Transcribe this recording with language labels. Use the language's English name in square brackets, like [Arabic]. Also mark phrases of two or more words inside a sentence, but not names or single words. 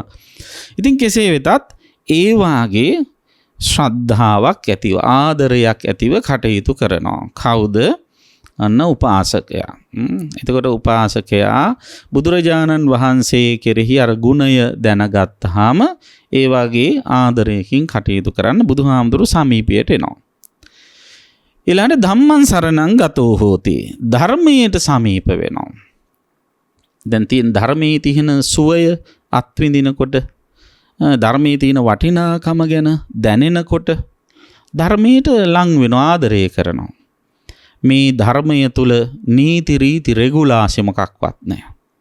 [Sinhala] ඉතින් කෙසේ වෙතත් ඒ වාගේ ශ්‍රද්ධාවක් ඇතිව, ආදරයක් ඇතිව කටයුතු කරනවා. කවුද? අන්න උපාසකයා. එතකොට උපාසකයා බුදුරජාණන් වහන්සේ කෙරෙහි අර ගුණය දැනගත්තාම ඒ වගේ ආදරයකින් කටයුතු කරන්න බුදුහාමුදුරු සමීපයට එනවා. [Pali] ඊළඟට ධම්මං සරණං ගතෝ හෝති. [Sinhala] ධර්මයට සමීප වෙනවා. දැන් තියෙන ධර්මයේ තියෙන සුවය අත්විඳිනකොට, ධර්මයේ තියෙන වටිනාකම ගැන දැනෙනකොට ධර්මයට ලං වෙනවා, ආදරය කරනවා. මේ ධර්මය තුල නීති රීති රෙගුලාසි මොකක්වත් නැහැ.